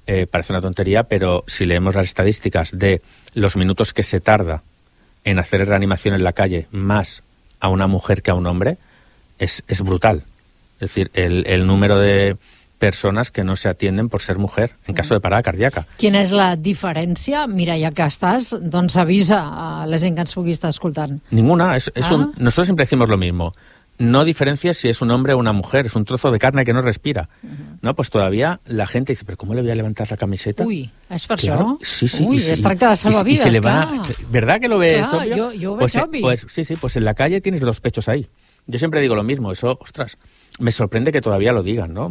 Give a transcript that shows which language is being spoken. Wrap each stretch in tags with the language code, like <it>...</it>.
<es>Parece una tontería, pero si leemos las estadísticas de los minutos que se tarda en hacer reanimación en la calle más a una mujer que a un hombre, es brutal. Es decir, el número de personas que no se atienden por ser mujer en caso de parada cardíaca.</es> <ca>¿Quina és la diferència? Mira, ja que estàs, doncs avisa a la gent que ens pugui estar escoltant.</ca> <es>Ninguna. Nosotros siempre decimos lo mismo. No diferencia si es un hombre o una mujer, es un trozo de carne que no respira. No, pues todavía la gente dice, pero ¿cómo le voy a levantar la camiseta? Uy, es por eso, ¿no? Sí, sí. Uy,</es> <ca>es tracta de</ca> <es>salvavidas, claro. Va... ¿Verdad que lo ves, claro, obvio? Yo veo obvio. Pues sí, sí, pues en la calle tienes los pechos ahí. Yo siempre digo lo mismo, eso, ostras, me sorprende que todavía lo digan, ¿no?</es>